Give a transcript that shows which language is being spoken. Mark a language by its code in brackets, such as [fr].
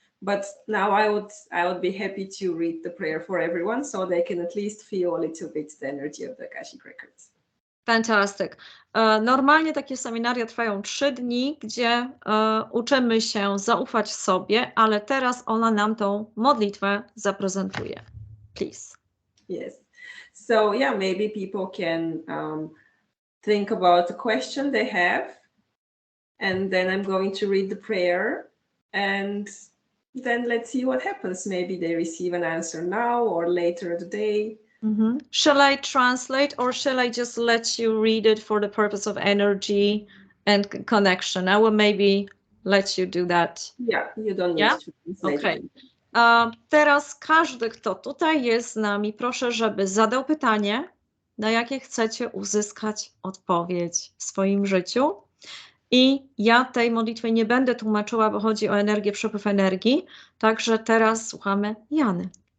[en] But now I would be happy to read the prayer for everyone, so they can at least feel a little bit the energy of the Akashic Records. Fantastic. [pl] Normalnie takie seminaria trwają 3 dni, gdzie uczymy się zaufać sobie, ale teraz ona nam tą modlitwę zaprezentuje. [en] Please. Yes. So yeah, maybe people can think about the question they have, and then I'm going to read the prayer, and then let's see what happens. Maybe they receive an answer now or later today. Shall I translate, or shall I just let you read it for the purpose of energy and connection? I will maybe let you do that. Yeah, you don't need to translate. Okay. [pl] Teraz każdy, kto tutaj jest z nami, proszę, żeby zadał pytanie, na jakie chcecie uzyskać odpowiedź w swoim życiu. I ja tej modlitwy nie będę tłumaczyła, bo chodzi o energię, przepływ energii. Także teraz słuchamy Jany.